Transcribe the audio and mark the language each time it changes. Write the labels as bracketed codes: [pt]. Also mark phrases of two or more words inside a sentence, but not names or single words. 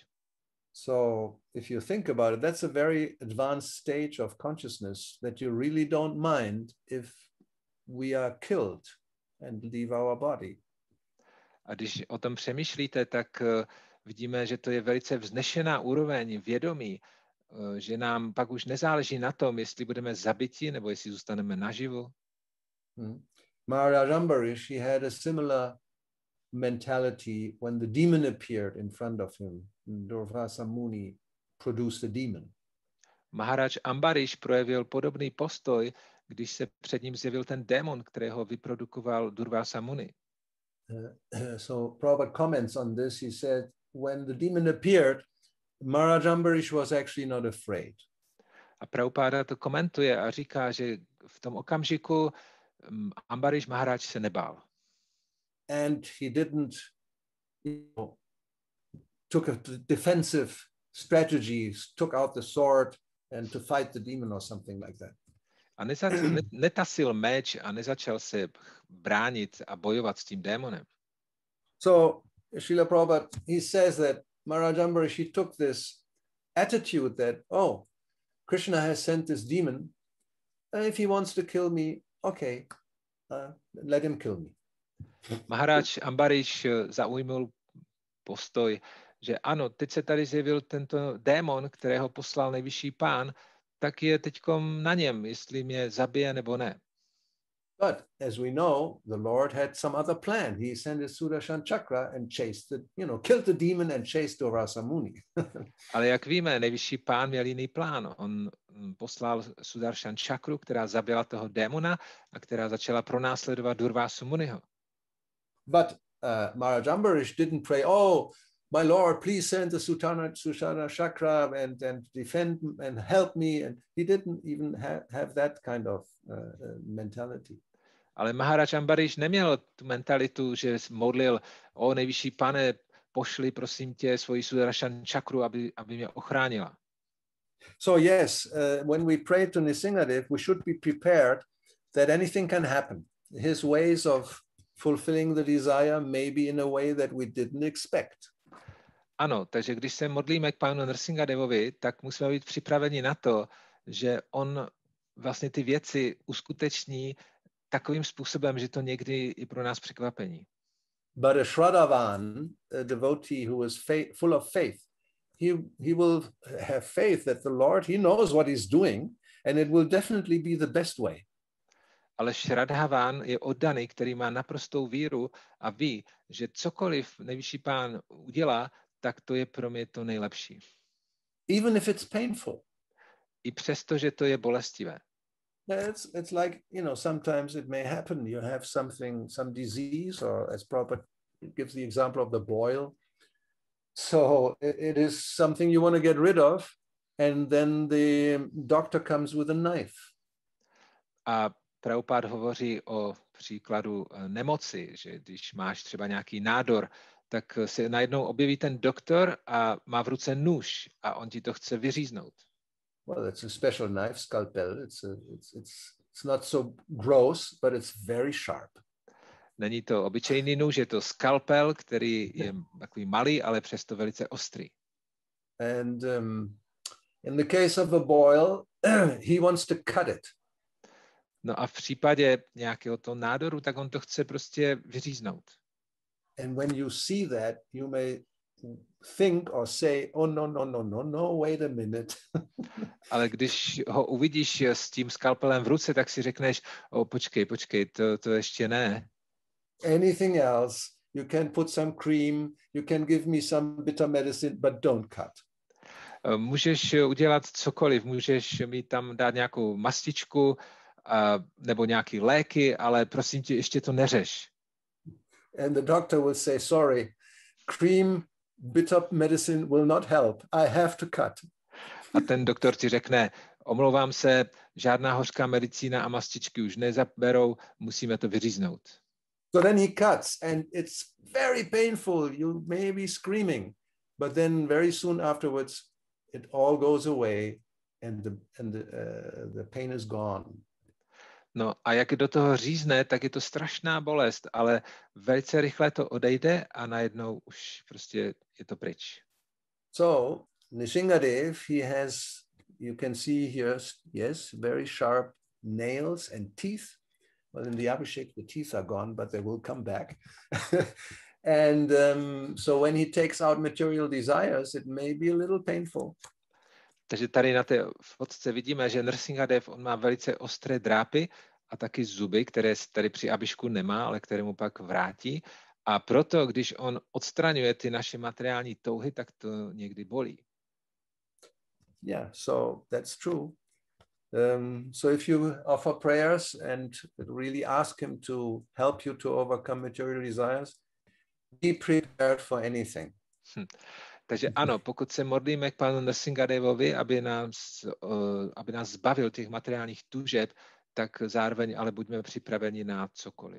[en] So if you think about it, that's a very advanced stage of consciousness that you really don't mind if we are killed and leave our body. [cs] A když o tom přemýšlíte, tak vidíme, že to je velice vznešená úroveň vědomí, že nám pak už nezáleží na tom, jestli budeme zabiti nebo jestli zůstaneme naživu. [en] Maharaj Ambarish, he had a similar mentality when the demon appeared in front of him. Durvasa Muni produced a demon. [cs] Maharaj Ambarish projevil podobný postoj, když se před ním zjevil ten démon, kterého vyprodukoval Durvasa Muni. [en] So Prabhupada comments on this. He said, when the demon appeared, Maharaj Ambarish was actually not afraid. [cs] A Prabhupada to komentuje a říká, že v tom okamžiku Ambarish Maharaj se nebál. [en] And he didn't, took a defensive strategy, took out the sword and to fight the demon or something like that. [cs] A netasil meč a nezačal se bránit a bojovat s tím démonem. [en] So Srila Prabhupada, he says that Maharaj Ambarish, he took this attitude that, oh, Krishna has sent this demon. If he wants to kill me, okay, let him kill me. [cs] Maharaj Ambarish zaujmul postoj, že ano, teď se tady zjevil tento démon, kterého poslal nejvyšší pán, tak je teďkom na něm, jestli mě zabije nebo ne. [en] But as we know, the Lord had some other plan. He sent his Sudarshan Chakra and chased killed the demon and chased Durvasa Muni. [cs] Ale jak víme, nejvyšší pán měl jiný plán. On poslal Sudarshan Chakru, která zabila toho démona a která začala pronásledovat Durvasu Muniho. [en] But Maharaj Ambarish didn't pray, oh, my Lord, please send the Sudarshan Chakra and defend and help me. And he didn't even have that kind of mentality. [cs] Ale Maharaj Ambarish neměl tu mentalitu, že modlil, o nejvyšší pane, pošli prosím tě svoji Sudarshan čakru, aby mě ochránila. [en] So yes, when we pray to Nrsimhadev, we should be prepared that anything can happen. His ways of fulfilling the desire may be in a way that we didn't expect. [cs] Ano, takže když se modlíme k pánu Nrsimhadevovi, tak musíme být připraveni na to, že on vlastně ty věci uskuteční takovým způsobem, že to někdy je pro nás překvapení. [en] But a Shraddhavan, a devotee who is full of faith, he will have faith that the Lord, he knows what he's doing, and it will definitely be the best way. [cs] Ale Shraddhavan je oddaný, který má naprostou víru a ví, že cokoliv nejvyšší pán udělá, tak to je pro mě to nejlepší. [en] Even if it's painful. [cs] I přesto, že to je bolestivé. [en] It's like, sometimes it may happen. You have some disease, or as Prabhupada gives the example of the boil. So it is something you want to get rid of, and then the doctor comes with a knife. [cs] A Prabhupada hovoří o příkladu nemoci, že když máš třeba nějaký nádor, tak se najednou objeví ten doktor a má v ruce nůž a on ti to chce vyříznout. [en] Well, it's a special knife, scalpel. It's not so gross, but it's very sharp. [cs] Není to obyčejný nůž, je to skalpel, který je takový malý, ale přesto velice ostrý. [en] And in the case of a boil, he wants to cut it. [cs] No a v případě nějakého toho nádoru, tak on to chce prostě vyříznout. [en] And when you see that, you may think or say, oh, no, wait a minute. [cs] Ale když ho uvidíš s tím skalpelem v ruce, tak si řekneš, počkej, to ještě ne. [en] Anything else, you can put some cream, you can give me some bitter medicine, but don't cut. [cs] Můžeš udělat cokoliv, můžeš mi tam dát nějakou mastičku nebo nějaký léky, ale prosím tě, ještě to neřeš. [en] And the doctor will say, sorry, cream, bitter medicine will not help. I have to cut. [cs] A ten doktor ti řekne, omlouvám se, žádná hořká medicína a mastičky už nezaberou, musíme to vyříznout. [en] So then he cuts, and it's very painful. You may be screaming, but then very soon afterwards, it all goes away, and the pain is gone. [cs] No a jak do toho řízne, tak je to strašná bolest, ale velice rychle to odejde a najednou už prostě je to pryč. [en] So Nrsimhadev, he has, you can see here, yes, very sharp nails and teeth. Well, in the Abhishek, the teeth are gone, but they will come back. And so when he takes out material desires, it may be a little painful. [cs] Takže tady na té fotce vidíme, že Nrsimhadev, on má velice ostré drápy a taky zuby, které tady při Abhišku nemá, ale které mu pak vrátí. A proto, když on odstraňuje ty naše materiální touhy, tak to někdy bolí. [en] Yeah, so that's true. So if you offer prayers and really ask him to help you to overcome material desires, be prepared for anything. [cs] Takže ano, pokud se modlíme k pánu Nrsimhadevovi, aby nás zbavil těch materiálních tužeb, tak zároveň ale buďme připraveni na cokoliv.